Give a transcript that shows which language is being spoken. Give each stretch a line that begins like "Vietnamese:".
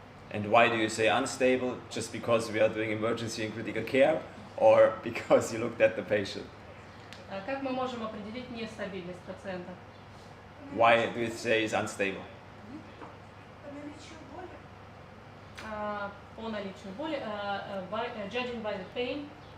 English: And why do you say unstable? Just because we are doing emergency and critical care, or because you looked at the patient?
Russian: Как мы можем определить нестабильность пациента?
English: Why do you say it's unstable?
Russian: По наличию боли,
English: judging by the pain.